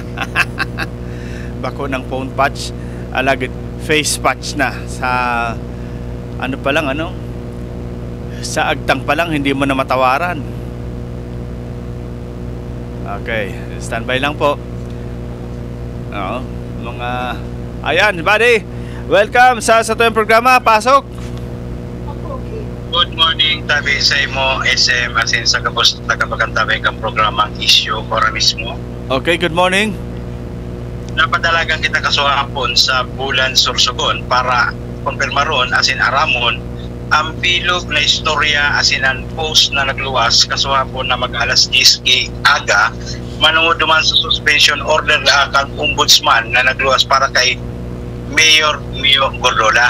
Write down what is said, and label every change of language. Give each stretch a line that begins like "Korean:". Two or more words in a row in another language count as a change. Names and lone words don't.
Bikol: Bako ng
English: phone patch,
Bikol: alagad
English: face patch
Bikol: na sa pa lang sa agtang pa lang hindi mo na matawaran.
Filipino: Okay,
English: standby
Filipino: lang po. Oo, mga ayan, buddy.
Bikol: Welcome sa tuyong programa. Pasok.
English: Good morning,
Bikol: tabi sa imo SM asin sa kapos nagkapagantabay kang programang Issue Ora Mismo.
English: Okay, good morning.
Bikol: Napadalagan kita kasuhapon sa Bulan Sorsogon para kumpirmaron asin aramon ang bilog na istorya asin ang post na nagluwas kasuhapon na mag-alas 10 aga manungod duman sa suspension order kang ombudsman na nagluwas para kay Mayor Mio Gordola.